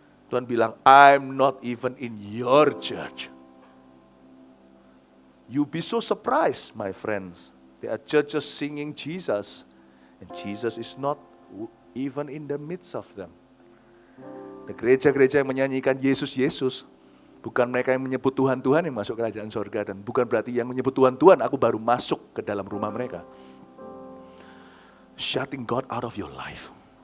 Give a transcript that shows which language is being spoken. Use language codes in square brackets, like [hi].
[id] Tuhan bilang, [en] I'm not even in your church. You be so surprised, my friends. There are churches singing Jesus, and Jesus is not even in the midst of them. [id] The gereja-gereja yang menyanyikan Yesus, Yesus, bukan mereka yang menyebut Tuhan, Tuhan yang masuk kerajaan sorga, dan bukan berarti yang menyebut Tuhan, Tuhan, aku baru masuk ke dalam rumah mereka. [en] Shutting God out of your life.